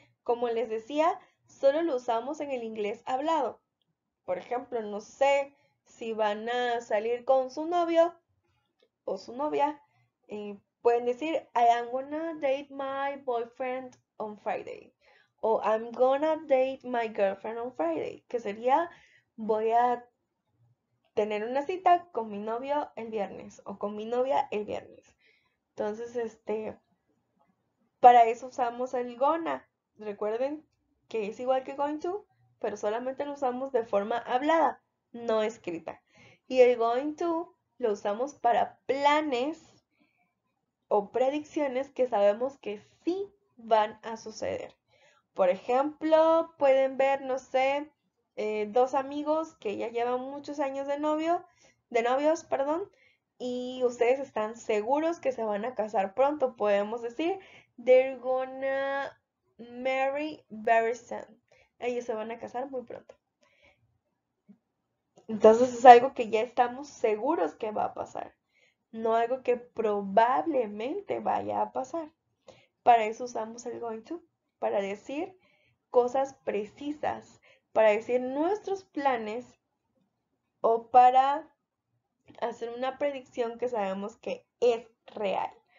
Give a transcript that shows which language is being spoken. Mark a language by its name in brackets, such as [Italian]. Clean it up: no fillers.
[Spanish] Como les decía, solo lo usamos en el inglés hablado. Por ejemplo, no sé si van a salir con su novio o su novia, pueden decir, [English] I am gonna date my boyfriend on Friday. [Spanish] O [English] I'm gonna date my girlfriend on Friday. [Spanish] Que sería, voy a tener una cita con mi novio el viernes o con mi novia el viernes. Entonces, para eso usamos el gonna. Recuerden que es igual que going to, pero solamente lo usamos de forma hablada, no escrita. Y el going to lo usamos para planes o predicciones que sabemos que sí van a suceder. Por ejemplo, pueden ver, no sé, dos amigos que ya llevan muchos años de novios, perdón, y ustedes están seguros que se van a casar pronto. Podemos decir, [English] they're gonna marry very soon. [Spanish] Ellos se van a casar muy pronto. Entonces es algo que ya estamos seguros que va a pasar, no algo que probablemente vaya a pasar. Para eso usamos el going to, para decir cosas precisas, para decir nuestros planes o para hacer una predicción que sabemos que es real.